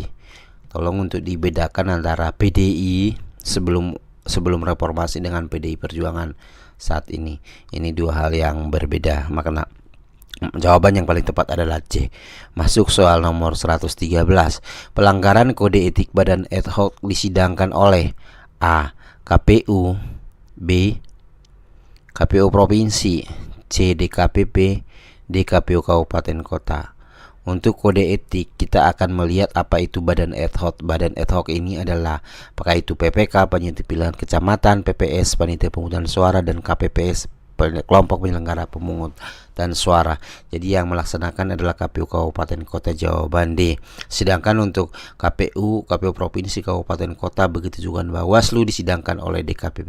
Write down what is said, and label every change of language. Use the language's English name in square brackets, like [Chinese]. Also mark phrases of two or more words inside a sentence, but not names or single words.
[Indonesian] Tolong untuk dibedakan antara PDI sebelum reformasi dengan PDI Perjuangan saat ini. Ini dua hal yang berbeda. Makanya jawaban yang paling tepat adalah C. Masuk soal nomor 113. Pelanggaran kode etik badan [Latin] ad hoc [Indonesian] disidangkan oleh A. KPU, B. KPU Provinsi, C. DKPP, D. KPU Kabupaten Kota. Untuk kode etik, kita akan melihat apa itu badan [Latin] ad hoc. [Indonesian] Badan [Latin] ad hoc [Indonesian] ini adalah apakah itu PPK, Panitia Pilihan Kecamatan, PPS, Panitia Pemungutan Suara, dan KPPS, kelompok penyelenggara pemungutan suara. Jadi yang melaksanakan adalah KPU Kabupaten Kota Jawaban D. Sedangkan untuk KPU Provinsi Kabupaten Kota, begitu juga Bawaslu disidangkan oleh DKPP.